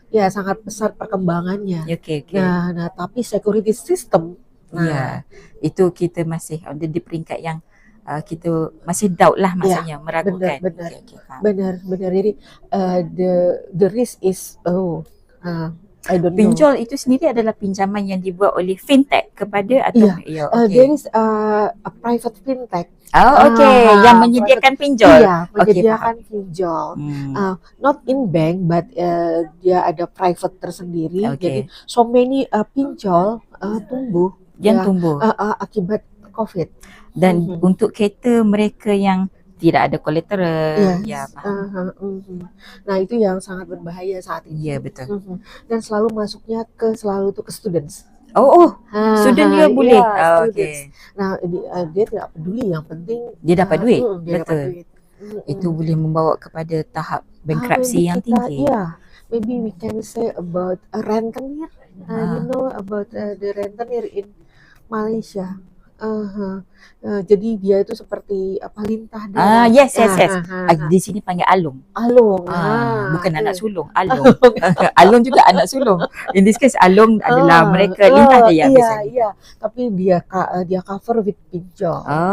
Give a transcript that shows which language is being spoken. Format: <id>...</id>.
<id>Ya, sangat pesat perkembangannya. Nah, tapi security system.</id> <ms>Itu kita masih ada di peringkat yang kita masih doubt lah maksudnya, meragukan.</ms> <id>Benar. Jadi</id> <en>the risk is I don't know.</en> <id>Pinjol itu sendiri adalah pinjaman yang dibuat oleh fintech kepada atau</id> <en>there is a private fintech.</en> <id>Yang menyediakan pinjol. Menyediakan pinjol.</id> <en>Not in bank but</en> <id>dia ada private tersendiri. Jadi</id> <en>so many</en> <id>pinjol tumbuh. Tumbuh akibat COVID. Dan untuk kereta mereka yang tidak ada collateral.</id> <en>Yes.</en> <ms>Ya, faham.</ms> <id>Nah, itu yang sangat berbahaya saat ini.</id> <ms>Ya, betul.</ms> <id>Dan selalu masuknya ke students.</id> <ms>Student juga boleh.</ms> <en>Students.</en> <id>Nah, dia tidak peduli, yang penting dia dapat duit. dia dapat duit.</id> <ms>Itu boleh membawa kepada tahap bankruptcy yang tinggi.</ms> <en>Maybe we can say about a rentenir. You know about the rentenir in Malaysia.</en> <id>Jadi dia itu seperti lintah darat.</id> <ms>Yes. Di sini panggil alung. Bukan anak sulung, alung. Alung juga anak sulung.</ms> <en>In this case</en> <id>alung adalah mereka lintah daya biasanya. Iya, tapi dia</id> <en>cover with</en> <id>pinjol.</id>